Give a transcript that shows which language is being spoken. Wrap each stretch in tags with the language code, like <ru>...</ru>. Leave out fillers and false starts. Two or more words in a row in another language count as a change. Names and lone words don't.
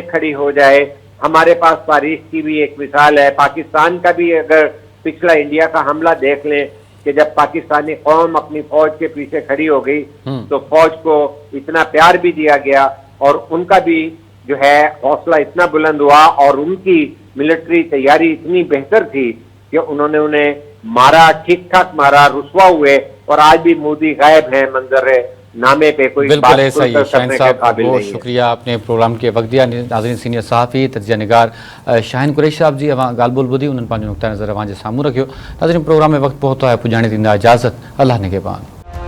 <ur>کھڑی ہو جائے، ہمارے پاس تاریخ کی بھی ایک مثال ہے، پاکستان کا بھی اگر پچھلا انڈیا کا حملہ دیکھ لیں کہ جب پاکستانی قوم اپنی فوج کے پیچھے کھڑی ہو گئی تو فوج کو اتنا پیار بھی دیا گیا، اور ان کا بھی جو ہے حوصلہ اتنا بلند ہوا، اور ان کی ملٹری تیاری اتنی بہتر تھی کہ انہوں نے انہیں مارا، ٹھیک ٹھاک مارا، رسوا ہوئے، اور آج بھی مودی غائب ہیں منظر نامے پہ، کوئی بالکل ایسا ہی۔ شاہین صاحب بہت شکریہ، آپ نے پروگرام کے وقت دیا۔ ناظرین، سینئر صحافی تجزیہ نگار</ur> <sd>شاہین قریشی صاحب جی گال بول ٻڌي انہن پنहिंजो نقطہ نظر اوہاں جي سامهون رکھيو۔</sd> <ur>ناظرین، پروگرام میں وقت پہتو ہے،</ur> <sd>پجاڻي ڏيندا اجازت، اللہ نگهبان۔</sd>